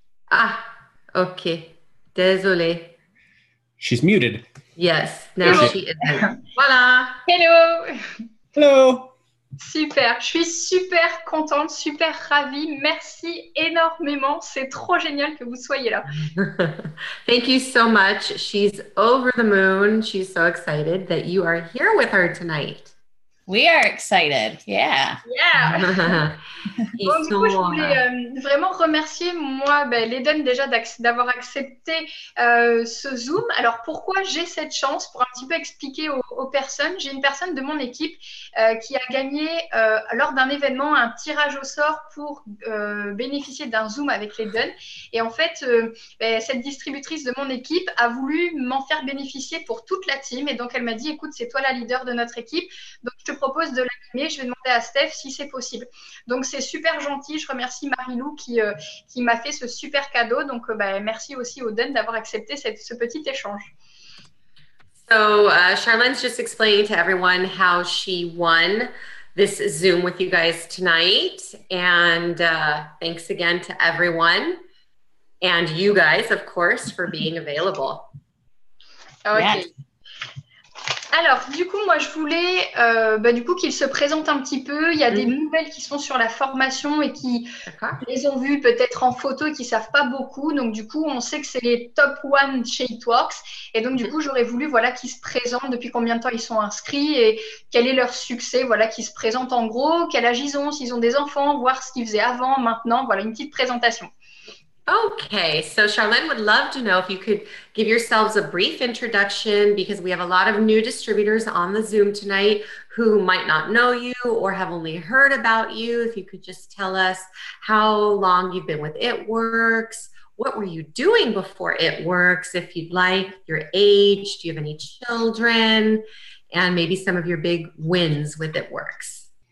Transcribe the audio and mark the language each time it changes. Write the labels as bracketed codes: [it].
[fr] Ah, okay. Désolée. [en] She's muted. Yes, now Hello. she isn't. Voilà. Hello. Hello. [fr] Super, je suis super contente, super ravie. Merci énormément. C'est trop génial que vous soyez là. [en] Thank you so much. She's over the moon. She's so excited that you are here with her tonight. We are excited. Yeah. Yeah. [fr] Donc, du coup, je voulais vraiment remercier, moi, l'Eden déjà d'avoir accepté ce Zoom. Alors, pourquoi j'ai cette chance? Pour un petit peu expliquer aux personnes, j'ai une personne de mon équipe qui a gagné, lors d'un événement, un tirage au sort pour bénéficier d'un Zoom avec l'Eden. Et en fait, cette distributrice de mon équipe a voulu m'en faire bénéficier pour toute la team. Et donc, elle m'a dit, écoute, c'est toi la leader de notre équipe. Donc, je te propose de l'animer. Je vais demander à Steph si c'est possible. Donc, c'est super gentil. Je remercie Marie-Lou qui m'a fait ce super cadeau. Donc, merci aussi aux Dunn d'avoir accepté ce petit échange. [en] So, Charlene's just explaining to everyone how she won this Zoom with you guys tonight. And thanks again to everyone. And you guys, of course, for being available. OK. Yes. [fr] Alors, du coup, moi, je voulais qu'il se présente un petit peu. Il y a des nouvelles qui sont sur la formation et qui les ont vues peut-être en photo et qui ne savent pas beaucoup. Donc, du coup, on sait que c'est les top one chez Itworks. Et donc, du coup, j'aurais voulu qu'ils se présentent, depuis combien de temps ils sont inscrits et quel est leur succès, qu'ils se présentent en gros, quel âge ils ont, s'ils ont des enfants, voir ce qu'ils faisaient avant, maintenant. Voilà, une petite présentation. [en] Okay, so Charlene would love to know if you could give yourselves a brief introduction because we have a lot of new distributors on the Zoom tonight who might not know you or have only heard about you. If you could just tell us how long you've been with It Works, what were you doing before It Works, if you'd like, your age, do you have any children, and maybe some of your big wins with It Works.